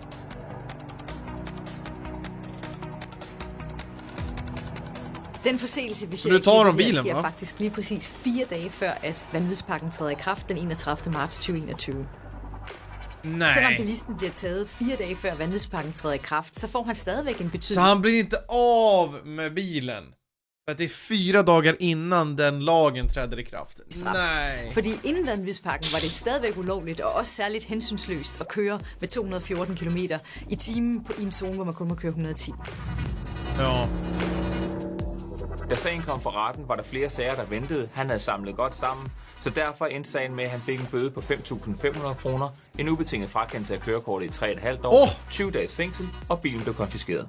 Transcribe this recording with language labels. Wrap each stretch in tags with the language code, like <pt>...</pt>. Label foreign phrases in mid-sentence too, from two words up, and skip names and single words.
<da>Den forseelse, vi ser nu tager de bilen, sker hva? faktisk lige præcis 4 dage før, at vanvidspakken træder i kraft den 31. marts 2021. Selvom</da> <sv>Nej.</sv> <da>bilisten bliver taget 4 dage før vanvidspakken træder i kraft, så får han stadigvæk en</da> <sv>Så</sv> <da>betydning.</da> <sv>han blir inte av med bilen. För att det är 4 dagar innan den lagen träder i kraft.</sv> <da>Straf.</da> <sv>Nej.</sv> <da>Fordi inden vanvidspakken var det stadigvæk ulovligt og også særligt hensynsløst at køre med 214 km i timen i en zone, hvor man kun må køre 110.</da> <sv>Ja.</sv> <da>Da sagen kom for retten, var der flere sager, der ventede. Han havde samlet godt sammen, så derfor endte sagen med, at han fik en bøde på 5.500 kroner, en ubetinget frakendelse af kørekortet i 3,5 år, 20 dages fængsel, og bilen blev konfiskeret.</da>